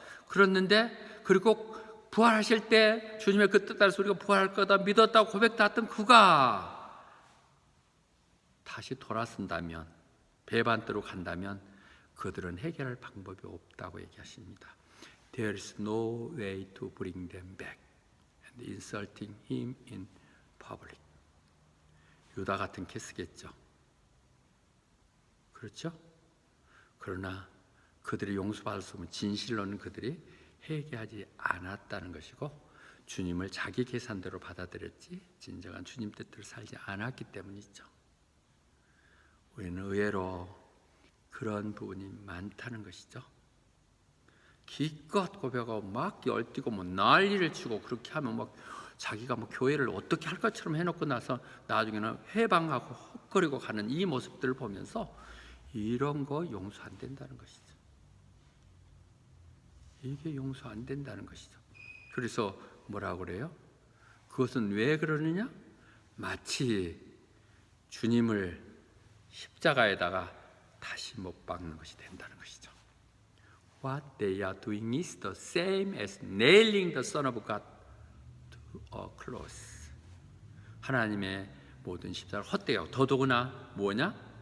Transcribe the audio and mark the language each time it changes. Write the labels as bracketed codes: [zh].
[ko] 그랬는데 그리고 부활하실 때 주님의 그 뜻 따라서 우리가 부활할 거다 믿었다고 고백도 했던 그가 다시 돌아선다면 배반대로 간다면 그들은 해결할 방법이 없다고 얘기하십니다. [en] There is no way to bring them back and insulting him in public. [ko] 유다 같은 케이스겠죠. 그렇죠? 그러나 그들이 용서받을 수 없는 진실로는 그들이 회개하지 않았다는 것이고 주님을 자기 계산대로 받아들였지 진정한 주님 뜻대로 살지 않았기 때문이죠. 우리는 의외로 그런 부분이 많다는 것이죠. 기껏 고백하고 막 열띠고 뭐 난리를 치고 그렇게 하면 막 자기가 뭐 교회를 어떻게 할 것처럼 해놓고 나서 나중에는 회방하고 헛거리고 가는 이 모습들을 보면서 이런 거 용서 안 된다는 것이죠. 이게 용서 안 된다는 것이죠. 그래서 뭐라고 그래요? 그것은 왜 그러느냐? 마치 주님을 십자가에다가 다시 못 박는 것이 된다는 것이죠. [en] What they are doing is the same as nailing the Son of God to a cross. [ko] 하나님의 모든 십자가를 헛되게 하고 더더구나 뭐냐?